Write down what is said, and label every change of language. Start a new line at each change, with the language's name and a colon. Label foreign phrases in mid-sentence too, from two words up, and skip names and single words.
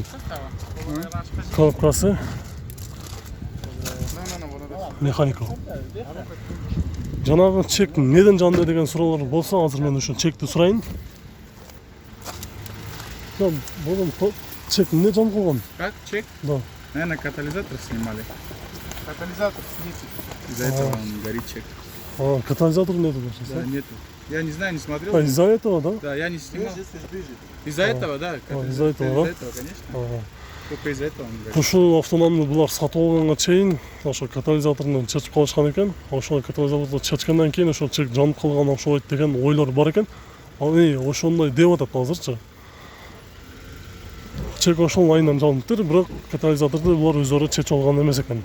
Kyrgyz: Коробкасы механика. Жанагы чек неден жанды деген суроолор болсо, азыр мен ушул чекти сурайын. Чек не жанып калган?
Russian: Как чек? Да. Наверное, катализатор снимали. Катализатор снизу. Из-за этого он горит чек. Катализатор нету, Да, да? нету. Я не знаю, не смотрел. Из-за этого, да? Да, я не снимал. Из-за этого, да. из-за этого, да? Из-за этого, конечно. Только из-за этого он горит.
Kyrgyz: Ошол автономный булар сатып алганга чейин ошо катализаторун чечип калышкан экен. Ошол катализаторду чечкенден кийин ошол чек жанып калган окшойт деген ойлор бар экен. Ал ошондой деп атат азырчы. Чек ошол айынан жаныптыр, бирок катализаторду булар өздөрү чечип алган эмес экен.